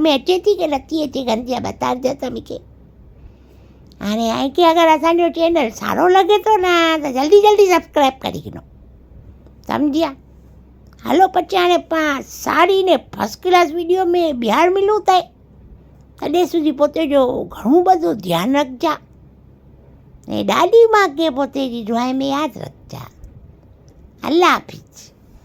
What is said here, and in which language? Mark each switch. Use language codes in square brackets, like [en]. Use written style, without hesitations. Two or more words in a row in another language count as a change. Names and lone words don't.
[sd] में अचे थी की नथी अचे गंद जा बताइजो त मूंखे हाणे आइके अगरि असांजो चैनल सारो लॻे थो न त जल्दी जल्दी सब्सक्राइब करी छॾो सम्झिया हलो पचे हाणे पाण सारी ने [en] first class video [sd] में ॿीहर मिलूं था तॾहिं સુધી પોતે जो [gu] ઘણું બધું ધ્યાન [sd] રખજા ને ॾाॾी मां के पोते जी दुआ में यादि रखजा अल्लाह हाफ़िज़।